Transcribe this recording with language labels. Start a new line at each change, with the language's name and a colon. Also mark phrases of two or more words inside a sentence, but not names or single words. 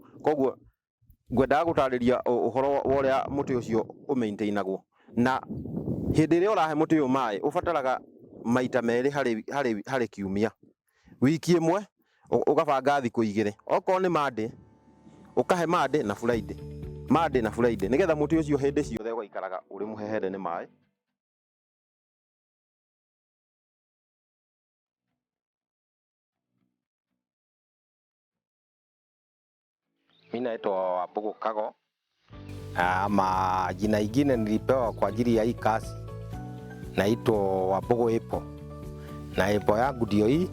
Kikuyu: Koguo ngwendaga gũtarĩria ũhoro wa ũrĩa mũtĩ ũcio ũmaintainagwo, na hĩndĩ ĩrĩa ũrahe mũtĩ ũyũ maĩ ũbataraga maita merĩ harĩ kiumia. Wiki ĩmwe ũgabanga thikũ 2, okorwo nĩ Monday ũkahe Monday na Friday, Monday na Friday, nĩgetha mũtĩ ũcio hĩndĩ ciothe ũgaikaraga ũrĩ mũhehere nĩ maĩ.
Swahili: Mimi naitwa Wambugu Kago. Majina ingine nilipewa kwa ajili ya hii kazi, naitwa Wambugu Apple, na apple yangu ndio hii.